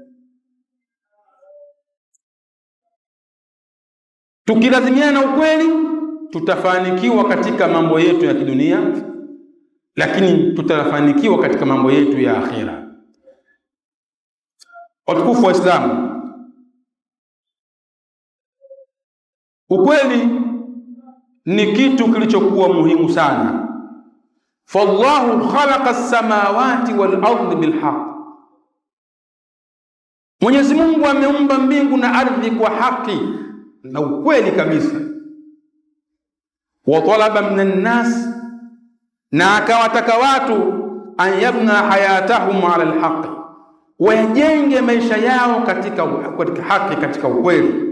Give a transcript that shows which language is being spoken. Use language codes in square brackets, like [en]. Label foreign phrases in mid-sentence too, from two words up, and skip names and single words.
[sw] Tukilazimiana na ukweli tutafanikiwa katika mambo yetu ya kidunia, lakini tutafanikiwa katika mambo yetu ya akhira. Watukufu wa Islamu, ukweli ni kitu kilichokuwa muhimu sana. [ar] فالله خلق السماوات والأرض بالحق, [sw] Mwenyezi Mungu ameumba mbingu na ardhi kwa haki na ukweli kabisa. [ar] وطلب من الناس, [sw] na akawataka watu [ar] أن يبنوا حياتهم على الحق, [sw] wajenge maisha yao katika haki, katika ukweli.